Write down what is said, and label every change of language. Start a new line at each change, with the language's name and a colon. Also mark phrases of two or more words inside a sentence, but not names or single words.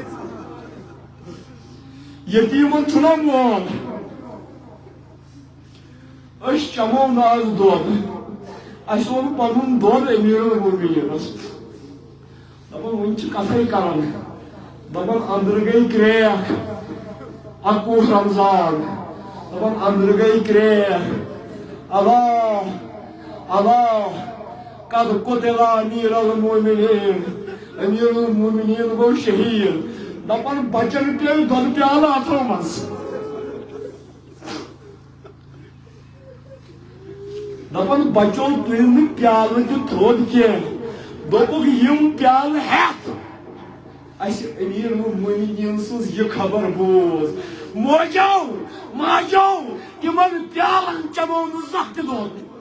Kashmiri: یتیٖمن چھُنہ مول أسۍ چمو نہٕ آز دۄد اَسہِ اوٚن پنُن دۄد امیر المومنینس دپان وۄنۍ چھِ کتھے کران دپان أنٛدرٕ گٔے کرٛیک 11 رمضان دپان أنٛدرٕ گٔے کرٛیک اللہ اللہ
Arabic: قد قتل امیر المومنین
Kashmiri: امیر المومنین گو شہید دپان بچن پیٚیہِ دۄدٕ پیالہٕ اتھو منٛز دپان بچو تُلۍ نہٕ پیالہٕ تہِ تھوٚد کینٛہہ دوٚپُکھ یِم پیالہٕ ہٮ۪تھ اسہِ امیر المومنین سٕنٛز یہِ خبر بوز موجو ماجو تِمن پیالن چمو نہٕ زانٛہہ تہِ دۄد